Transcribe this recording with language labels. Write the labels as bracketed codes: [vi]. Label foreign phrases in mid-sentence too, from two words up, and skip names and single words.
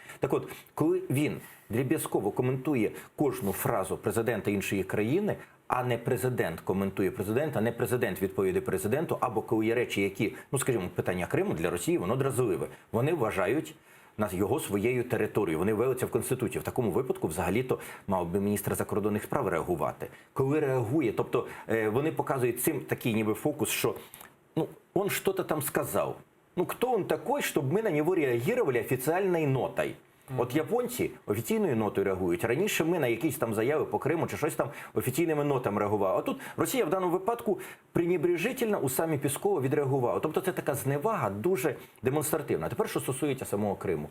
[uk] Так от, коли він дріб'язково коментує кожну фразу президента іншої країни, а не президент коментує президента, не президент відповідає президенту, або коли є речі, які, ну, скажімо, питання Криму для Росії, воно дразливе. Вони вважають його своєю територією. Вони ввели це в Конституцію. В такому випадку, взагалі-то, мав би міністр закордонних справ реагувати. Коли реагує, тобто вони показують цим такий ніби фокус, що, ну, [ru] он что-то там сказав. Ну, хто он такой, [uk] щоб ми на нього реагували офіційною нотою? От японці офіційною нотою реагують. Раніше ми на якісь там заяви по Криму чи щось там офіційними нотами реагували. А тут Росія в даному випадку пренебрежительно у самі Піскова відреагувала. Тобто це така зневага дуже демонстративна. А тепер, що стосується самого Криму.